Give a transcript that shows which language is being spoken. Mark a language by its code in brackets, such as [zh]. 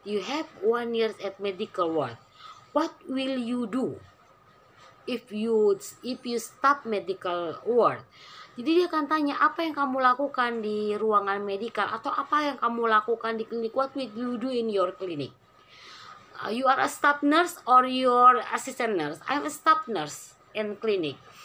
[en] You have 1 year at medical ward. What will you do if you stop medical ward? [id] Jadi dia akan tanya apa yang kamu lakukan di ruangan medikal, atau apa yang kamu lakukan di klinik. [en] What will you do in your clinic? You are a staff nurse or your assistant nurse? I'm a staff nurse in clinic.